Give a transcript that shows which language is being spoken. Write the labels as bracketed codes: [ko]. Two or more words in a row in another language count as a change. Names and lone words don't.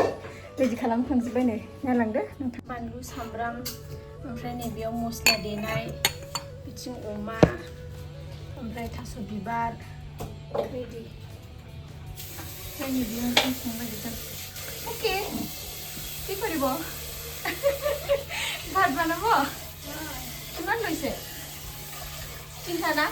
[brx] रेडि खालामखांजोब्बाय नै, नायलांदो नोंथां. बानलु सामब्राम, ओमफ्राय नै बेयाव मस्ला देनाय, बिथिं अमा, ओमफ्राय थास' बिबार रेडि. ओमफ्राय नै बेयाव ओंखाम संनो नागिरदों. ओके, [as] কি কৰিব? ভাত বনাব? কিমান লৈছে? চিন্তা না?